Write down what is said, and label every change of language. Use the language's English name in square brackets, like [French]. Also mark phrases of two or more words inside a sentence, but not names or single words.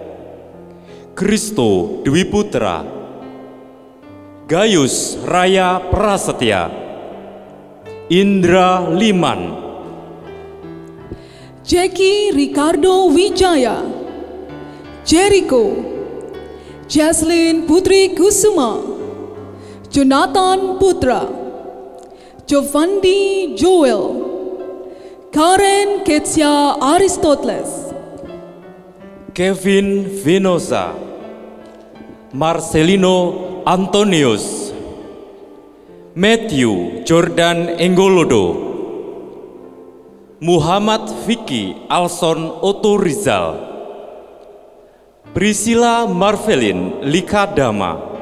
[Indonesian] Kristo Dwi Putra, Gayus Raya Prasetya, Indra Liman, Jackie Ricardo Wijaya, Jericho, Jaslyn Putri Kusuma, Jonathan Putra, Giovanni Joel, Karen Ketsia Aristoteles, Kevin Vinoza, Marcelino Antonius, Matthew Jordan Enggolodo, Muhammad Vicky Alson Otto Rizal, Priscilla Marvelin Likadama,